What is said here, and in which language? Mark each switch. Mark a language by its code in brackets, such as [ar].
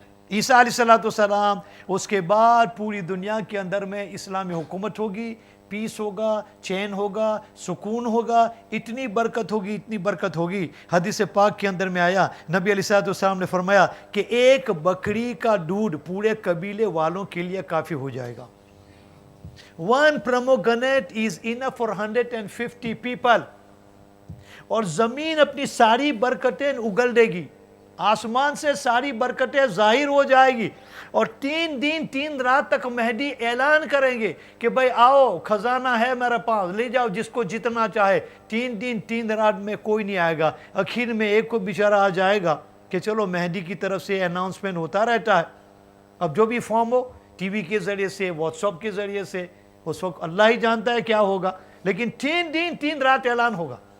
[ur] عیسیٰ علیہ السلام اس کے بعد پوری دنیا کے اندر میں اسلامی حکومت ہوگی، پیس ہوگا، چین ہوگا، سکون ہوگا، اتنی برکت ہوگی، اتنی برکت ہوگی. حدیث پاک کے اندر میں آیا، نبی علیہ السلام نے فرمایا کہ ایک بکری کا دودھ پورے قبیلے والوں کے لیے کافی ہو جائے گا. [en] 1 pomegranate is enough for 150 people. [ur] اور زمین اپنی ساری برکتیں اگل دے گی، آسمان سے ساری برکتیں ظاہر ہو جائے گی، اور 3 دن 3 رات تک مہدی اعلان کریں گے کہ بھائی آؤ، خزانہ ہے میرے پاس، لے جاؤ جس کو جتنا چاہے. 3 دن 3 رات میں کوئی نہیں آئے گا. آخر میں ایک کو بیچارہ آ جائے گا کہ چلو مہدی کی طرف سے اناؤنسمنٹ ہوتا رہتا ہے، اب جو بھی فارم ہو ٹی وی کے ذریعے سے، واٹس ایپ کے ذریعے سے، اس وقت اللہ ہی جانتا ہے کیا ہوگا، لیکن 3 دن 3 رات اعلان ہوگا.